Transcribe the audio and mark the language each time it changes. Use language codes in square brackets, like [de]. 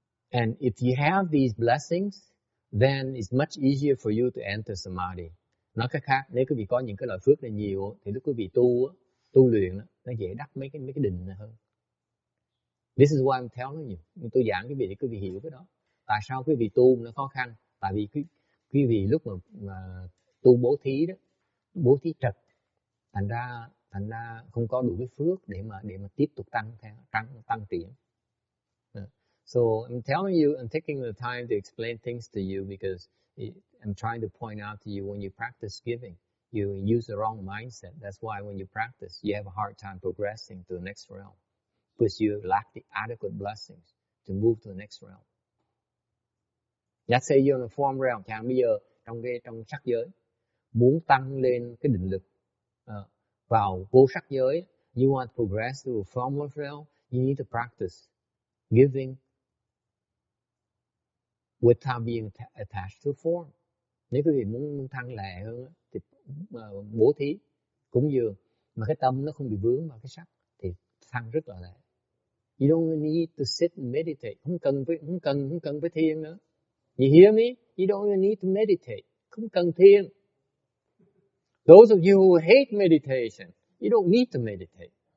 [en] And if you have these blessings, then it's much easier for you to enter samadhi. [vi] Nói cách khác, nếu quý vị có những cái loại phước này nhiều, thì lúc quý vị tu luyện, nó dễ đắc mấy cái định này hơn. [en] This is why I'm telling you. [vi] Tôi giảng quý vị để quý vị hiểu cái đó. Tại sao quý vị tu nó khó khăn? Tại vì quý vị lúc mà tu bố thí đó, bố thí trật, thành ra không có đủ cái phước để mà tiếp tục tăng triển. [en] So I'm telling you, I'm taking the time to explain things to you because I'm trying to point out to you when you practice giving, you use the wrong mindset. That's why when you practice, you have a hard time progressing to the next realm because you lack the adequate blessings to move to the next realm. Let's say you're in a form realm, [vi] chẳng bây giờ trong sắc giới, [en] muốn tăng lên cái định lực vào vô sắc giới, you want to progress to a formless realm, you need to practice giving without being attached to form. [vi] Nếu quý vị muốn thăng lẹ hơn thì bố thí, cúng dường mà cái tâm nó không bị vướng vào cái sắc thì thăng rất là lẹ. [en] You don't need to sit and meditate. [vi] Không cần với thiền nữa. [en] You hear me? You don't even need to meditate. [vi] Không cần thiền. [en] Those of you who hate meditation, you don't need to meditate.